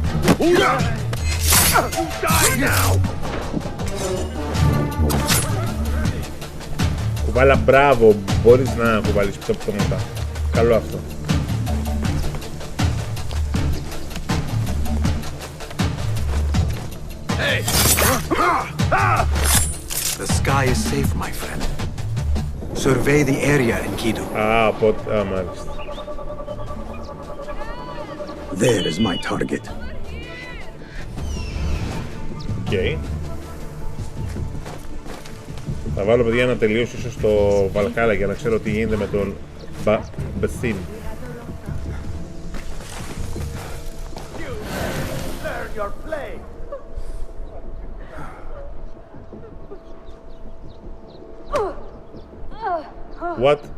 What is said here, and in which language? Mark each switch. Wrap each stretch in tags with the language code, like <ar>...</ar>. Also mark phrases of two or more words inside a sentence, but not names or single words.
<en>Die now!</en> <el>Κουβάλα, μπράβο, μπορείς να κουβαλήσεις πτώματα. Καλό αυτό.</el> <en>Hey! The sky is safe, my friend. Survey the area, Enkidu.</en> <el>Μάλιστα.</el> <en>There is my target.</en> <el>Okay. Θα βάλω, παιδιά, να τελειώσω ίσως το Valhalla για να ξέρω τι γίνεται με τον Basim.</el> <en>What?</en>